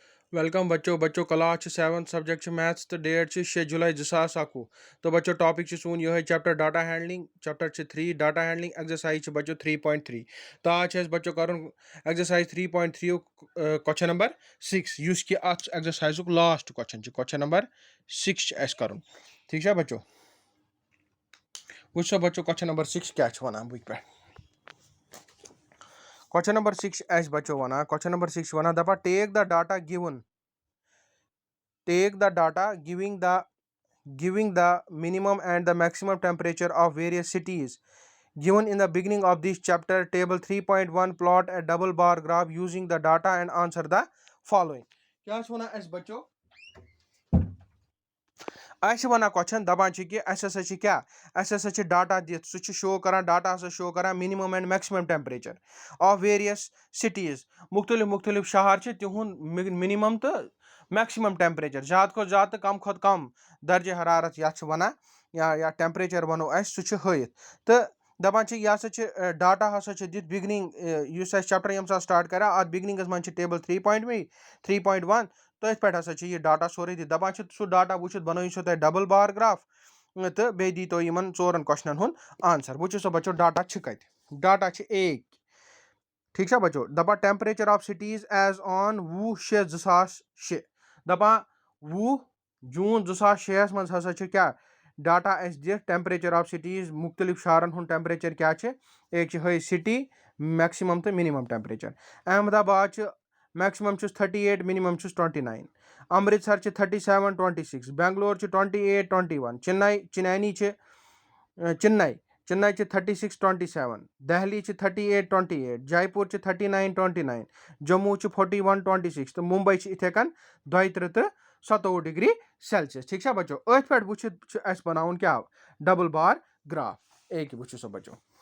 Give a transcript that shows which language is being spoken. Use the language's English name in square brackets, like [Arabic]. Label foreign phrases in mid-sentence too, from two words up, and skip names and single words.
[Kashmiri] वेलकम बच्चों बच्चों [English] class 7 subject maths [Kashmiri] तो [English] date 6 July 2021 [Kashmiri] तो बच्चों टॉपिक सून यह [English] chapter data handling chapter 3 data handling exercise [Kashmiri] बच्चों 3.3 तो आज बच्चों कर [English] exercise 3.3 question number 6 [Kashmiri] युस कि [English] exercise last question number 6 [Kashmiri] कर [Hindi] ठीक है [Kashmiri] बच्चों वो बच्चों [English] question number 6 [Kashmiri] क्या वन बुक पे [English] question number 6 [Kashmiri] बच्चों वन [English] question number 6 [Kashmiri] वन दपा [English] take the data given take the data giving the minimum and the maximum temperature of various cities given in the beginning of this chapter. Table 3.1 plot a double bar graph using the data and answer the following. [Kashmiri] क्या वना बच्चों वन क्वेश्चन दपान कि क्या डाटा दित सह शो कर डाटा शो कर [English] minimum and maximum temperature of various cities [Kashmiri] मुख्तलिफ मुख्तलिफ शहर तिहुंद मिनिमम तो मैक्सिमम टेम्परेचर ज़्यादा खो ज़्यादा कम खो कम दर्ज हरारत यह वन या टेम्परेचर वनो सह हयित तो दपान यह हसा डाटा हसा दित बिगनिंग चैप्टर ये स्टार्ट कर अत बिगनिंगस मन टेबल 3.1 तथ पे हसा यह डाटा सोरे दी दपान सह डाटा वो बनो तुम [English] double bar graph [Kashmiri] तो बे दी तो इन 4 क्वेश्चन हुन आंसर वो बच्चों डाटा कत डाटा एक [Hindi] ठीक है [Kashmiri] बच्चों दपा टेम्परेचर [English] of cities as on 20/6/2006 [Kashmiri] दपा 20 जून 2006 मज हसा क्या डाटा दिख [English] temperature of cities [Kashmiri] मुख्तलिफ शहरन हुन टेम्परेचर क्या एक है [English] city maximum [Kashmiri] तो [English] minimum temperature [Kashmiri] अहमदाबाद मैक्सिमम 38 मिनिमम 29 अमृतसर 37 26 बेंगलोर 28 21 चेन्नई चेन्नई 36 27 दिल्ली 38 28 जयपुर 39 29 जम्मू 41 26 तो मुंबई इथे कन 27 [English] degree Celsius [Hindi] ठीक है [Kashmiri] बच्चों अथ पे वो बनाउन क्या [English] double bar graph [Kashmiri] एक वो सो बच्चों